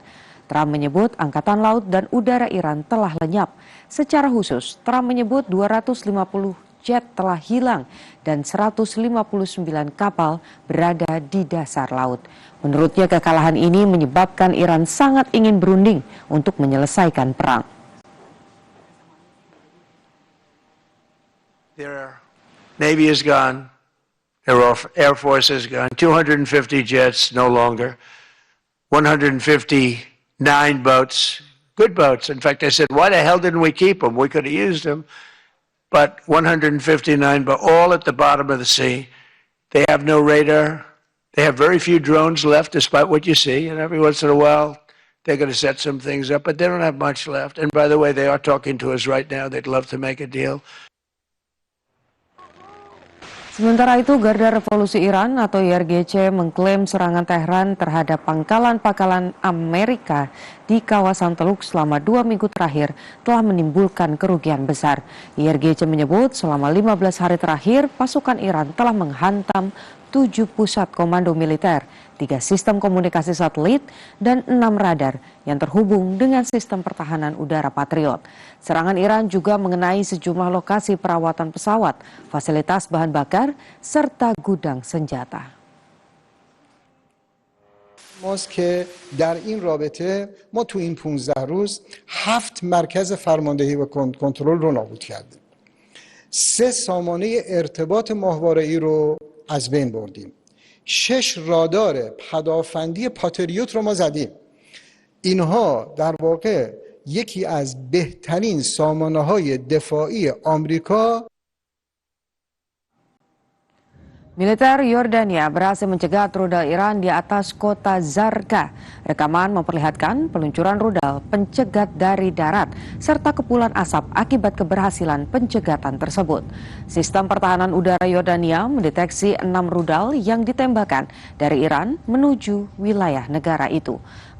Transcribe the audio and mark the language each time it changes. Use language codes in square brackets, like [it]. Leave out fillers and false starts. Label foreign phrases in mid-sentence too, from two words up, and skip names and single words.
[id] Trump menyebut angkatan laut dan udara Iran telah lenyap. Secara khusus, Trump menyebut 250 jet telah hilang dan 159 kapal berada di dasar laut. Menurutnya kekalahan ini menyebabkan Iran sangat ingin berunding untuk menyelesaikan perang. [en] Their Navy is gone. Their Air Force is gone. 250 jets no longer. 159 boats, good boats. In fact, I said, why the hell didn't we keep them? We could have used them. But 159, but all at the bottom of the sea. They have no radar. They have very few drones left, despite what you see. And every once in a while, they're going to set some things up, but they don't have much left. And by the way, they are talking to us right now. They'd love to make a deal. [id] Sementara itu, Garda Revolusi Iran atau IRGC mengklaim serangan Teheran terhadap pangkalan-pangkalan Amerika di kawasan Teluk selama 2 minggu terakhir telah menimbulkan kerugian besar. IRGC menyebut selama 15 hari terakhir pasukan Iran telah menghantam 7 pusat komando militer, 3 sistem komunikasi satelit, dan 6 radar yang terhubung dengan sistem pertahanan udara Patriot. Serangan Iran juga mengenai sejumlah lokasi perawatan pesawat, fasilitas bahan bakar, serta gudang senjata. [fa] ماست که در این رابطه ما تو این 15 روز 7 مرکز فرماندهی و کنترل رو نابود کردیم. 3 سامانه ارتباط ماهواره‌ای رو از بین بردیم. 6 رادار پدافندی پاتریوت رو ما زدیم. اینها در واقع یکی از بهترین سامانه‌های دفاعی آمریکا. [id] Militer Yordania berhasil mencegat rudal Iran di atas kota Zarqa. Rekaman memperlihatkan peluncuran rudal pencegat dari darat serta kepulan asap akibat keberhasilan pencegatan tersebut. Sistem pertahanan udara Yordania mendeteksi 6 rudal yang ditembakkan dari Iran menuju wilayah negara itu.